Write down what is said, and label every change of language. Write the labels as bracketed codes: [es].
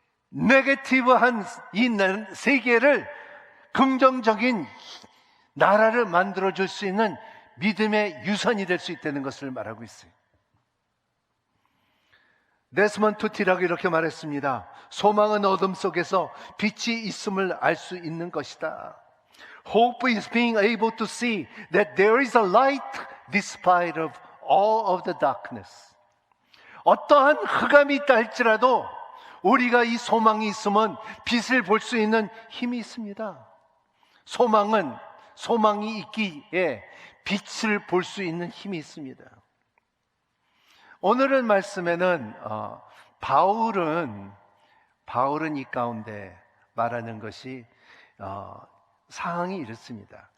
[ko] 네거티브한 이 세계를 긍정적인 나라를 만들어줄 수 있는 믿음의 유산이 될 수 있다는 것을 말하고 있어요. 데스먼드 투티라고 이렇게 말했습니다. 소망은 어둠 속에서 빛이 있음을 알 수 있는 것이다. [en] Hope is being able to see that there is a light despite of all of the darkness. [ko] 어떠한 흑암이 있다 할지라도 우리가 이 소망이 있으면 빛을 볼 수 있는 힘이 있습니다. 소망이 있기에 빛을 볼 수 있는 힘이 있습니다. 오늘의 말씀에는 바울은 이 가운데 말하는 것이 상황이 이렇습니다.